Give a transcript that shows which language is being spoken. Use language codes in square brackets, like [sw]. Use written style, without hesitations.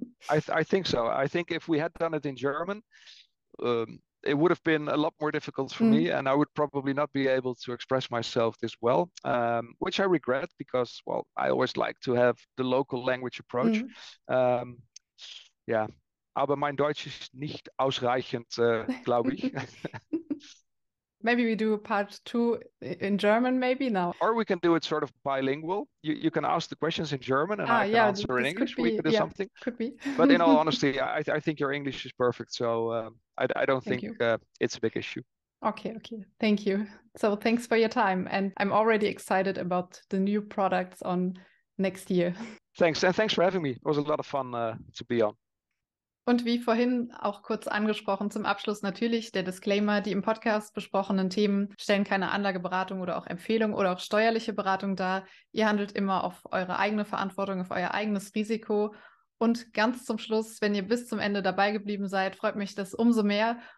[en] I think so. I think if we had done it in German, it would have been a lot more difficult for me, and I would probably not be able to express myself this well, which I regret because, well, I always like to have the local language approach. Yeah, [de] aber mein Deutsch ist nicht ausreichend, glaube ich. [en] Maybe we do part 2 in German maybe now. Or we can do it sort of bilingual. You can ask the questions in German and I can answer in English. We could do something. Could be. But in all honesty, I think your English is perfect. So I don't think it's a big issue. Okay. Thank you. So thanks for your time. And I'm already excited about the new products on next year. Thanks. And thanks for having me. It was a lot of fun to be on. [de] Und wie vorhin auch kurz angesprochen, zum Abschluss natürlich der Disclaimer: Die im Podcast besprochenen Themen stellen keine Anlageberatung oder auch Empfehlung oder auch steuerliche Beratung dar. Ihr handelt immer auf eure eigene Verantwortung, auf euer eigenes Risiko. Und ganz zum Schluss, wenn ihr bis zum Ende dabei geblieben seid, freut mich das umso mehr.